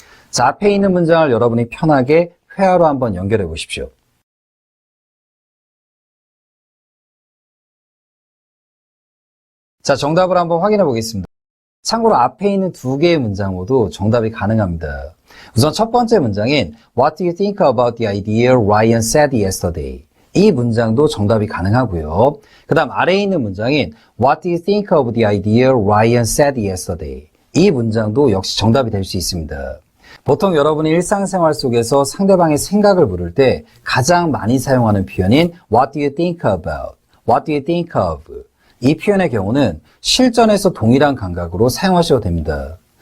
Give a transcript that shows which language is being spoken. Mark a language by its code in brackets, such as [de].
[ko] 자, 앞에 있는 문장을 여러분이 편하게 회화로 한번 연결해 보십시오. 자, 정답을 한번 확인해 보겠습니다. 참고로 앞에 있는 두 개의 문장 모두 정답이 가능합니다. 우선 첫 번째 문장인 [en] What do you think about the idea Ryan said yesterday? [ko] 이 문장도 정답이 가능하고요. 그 다음 아래에 있는 문장인 [en] What do you think of the idea Ryan said yesterday? [ko] 이 문장도 역시 정답이 될 수 있습니다. 보통 여러분이 일상생활 속에서 상대방의 생각을 물을 때 가장 많이 사용하는 표현인 [en] What do you think about? What do you think of? [ko] 이 표현의 경우는 실전에서 동일한 감각으로 사용하셔도 됩니다.